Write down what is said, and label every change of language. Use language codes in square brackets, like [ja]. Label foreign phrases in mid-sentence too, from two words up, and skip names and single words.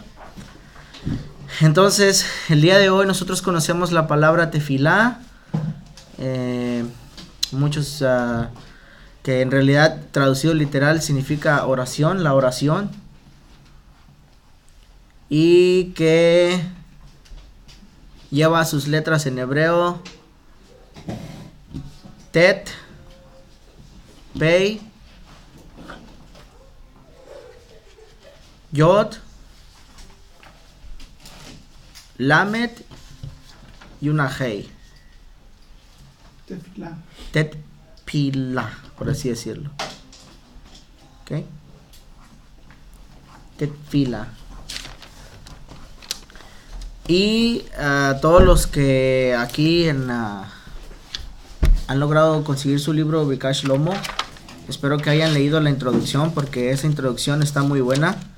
[es] Entonces, el día de hoy nosotros conocemos la palabra tefilá, muchos que en realidad traducido literal significa oración, la oración, y que lleva sus letras en hebreo tet, pei, yod, lamed y una hei. Tefilá, por así decirlo. ¿Ok? Tefilá. Y todos los que aquí han logrado conseguir su libro Bikash Lomo, espero que hayan leído la introducción, porque esa introducción está muy buena.